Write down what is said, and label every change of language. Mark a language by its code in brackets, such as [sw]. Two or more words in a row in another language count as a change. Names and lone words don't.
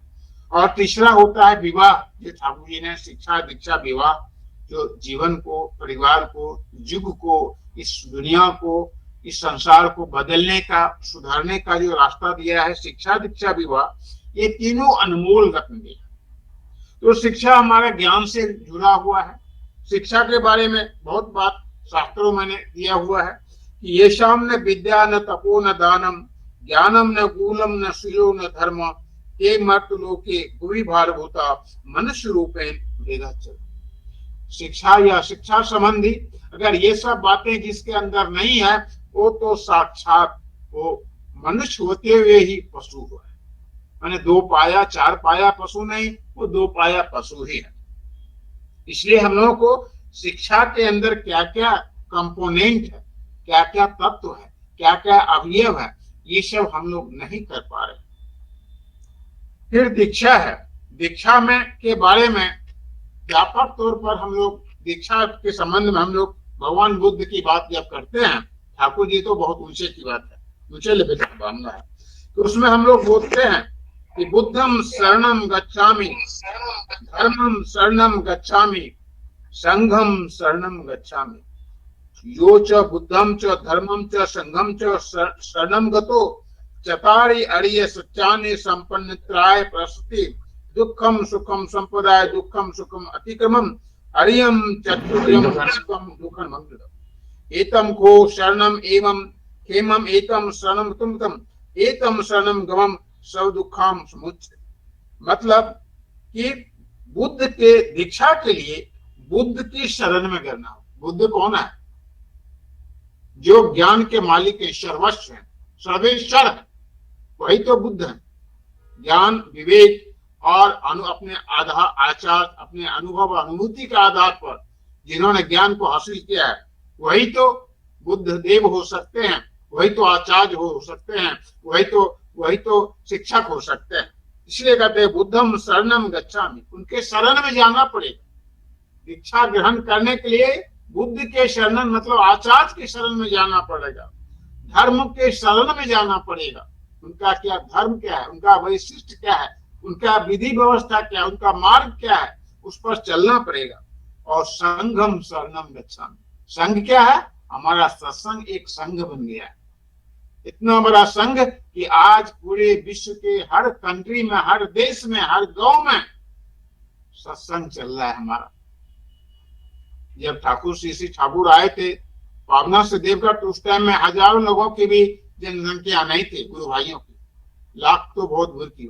[hi] और तीसरा होता है विवाह, जो ठाकुर जी ने शिक्षा, दीक्षा, विवाह जो जीवन को, परिवार को, युग को, इस दुनिया को, इस संसार को बदलने का, सुधारने का जो रास्ता दिया है, शिक्षा, दीक्षा, विवाह, ये तीनों अनमोल रत्न दिए। तो शिक्षा हमारे ज्ञान से जुड़ा हुआ है। शिक्षा के बारे में बहुत बात शास्त्रों में दिया हुआ है कि [sa] ये शाम न विद्या न तपो न दानम, ज्ञानम न गूलम न शिलो न धर्म, ये मर्त लोके भुवि भारभूता मनुष्य रूपेण वेदाचल। [hi] शिक्षा या शिक्षा संबंधी अगर ये सब बातें जिसके अंदर नहीं है, वो तो साक्षात वो मनुष्य होते हुए ही पशु हुआ है। माने 2 पाया 4 पाया पशु नहीं, वो 2 पाया पशु ही है। इसलिए हम लोगों को शिक्षा के अंदर क्या क्या कंपोनेंट है, क्या क्या तत्व है, क्या क्या अवयव है, ये सब हम लोग नहीं कर पा रहे। फिर दीक्षा है। दीक्षा में के बारे में व्यापक तौर पर हम लोग दीक्षा के संबंध में हम लोग भगवान बुद्ध की बात जब करते हैं, ठाकुर जी तो बहुत ऊंचे की बात है, ऊंचे लेवल का मामला है, तो उसमें हम लोग बोलते हैं कि [pi] बुद्धम शरणम गच्छामि, धर्मम शरणम गच्छामि, संघम शरणम गच्छामि। यो च बुद्धम च धर्मम च संघम च शरणम गतो, चतारि अरिय सत्यानि संपन्न त्राय प्रस्तुति, दुखम सुखम संपदाय दुखम सुखम अतिक्रमम, अरियम चतुर्यम सुखम दुखम मंगलम। एतम को शरणम एवं हेमम एतम शरणम तुमतम, एतम शरणम गमम सब दुखाम समुच्य। [hi] मतलब कि बुद्ध के दीक्षा के लिए बुद्ध की शरण में करना। बुद्ध कौन है? जो ज्ञान के मालिक है, सर्वस्व है, सर्वेश्वर है, वही तो बुद्ध है। ज्ञान, विवेक और अपने आधार, आचार, अपने अनुभव, अनुभूति के आधार पर जिन्होंने ज्ञान को हासिल किया है, वही तो बुद्ध देव हो सकते हैं, वही तो आचार्य हो सकते हैं, वही तो शिक्षक हो सकते हैं। इसलिए कहते हैं [pi] बुद्धम शरणम गच्छामि, [hi] उनके शरण में जाना पड़ेगा। दीक्षा ग्रहण करने के लिए बुद्ध के शरण मतलब आचार्य के शरण में जाना पड़ेगा, धर्म के शरण में जाना पड़ेगा। उनका क्या धर्म क्या है, उनका वैशिष्ट क्या है, उनका विधि व्यवस्था क्या है, उनका मार्ग क्या है, उस पर चलना पड़ेगा। [pi] और संघम शरणम गच्छामि, [hi] संघ क्या है? हमारा सत्संग एक संघ बन गया है। इतना बड़ा संघ कि आज पूरे विश्व के हर कंट्री में, हर देश में, हर गांव में सत्संग चल रहा है हमारा। जब ठाकुर श्री ठाकुर आए थे पावना से देवघर, तो उस टाइम में हजारों लोगों की भी जनसंख्या नहीं थी, गुरु भाइयों की, लाख तो बहुत दूर की।